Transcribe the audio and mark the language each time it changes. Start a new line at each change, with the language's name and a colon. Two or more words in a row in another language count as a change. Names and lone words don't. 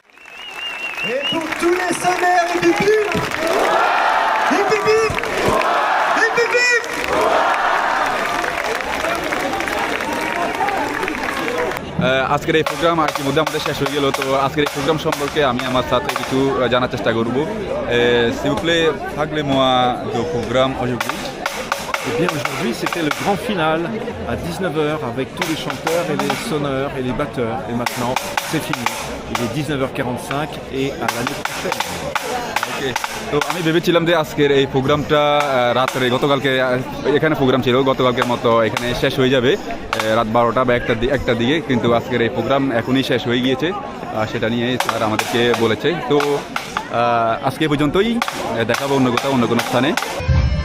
Bangla: আজকের এই প্রোগ্রাম ইতিমধ্যে আমাদের শেষ হয়ে গেল। তো আজকের এই প্রোগ্রাম সম্পর্কে আমি আমার সাথে কিছু জানার চেষ্টা করব।
French: S'il vous plaît, parlez-moi du programme aujourd'hui. Eh bien, aujourd'hui, c'était le grand final à 19h avec tous les chanteurs et les sonneurs et les batteurs. Et maintenant, c'est fini. Il est 19h45 et à l'année prochaine.
Bangla: ওকে, তো আমি ভেবেছিলাম যে আজকের এই প্রোগ্রামটা রাত্রে, গতকালকে এখানে প্রোগ্রাম ছিল, গতকালকের মতো এখানে শেষ হয়ে যাবে রাত 12টা বা একটা দিকে, কিন্তু আজকের এই প্রোগ্রাম এখনই শেষ হয়ে গিয়েছে। সেটা নিয়ে স্যার আমাদেরকে বলেছে। তো আজকে পর্যন্তই, দেখাবো অন্য কোথাও অন্য কোনো স্থানে।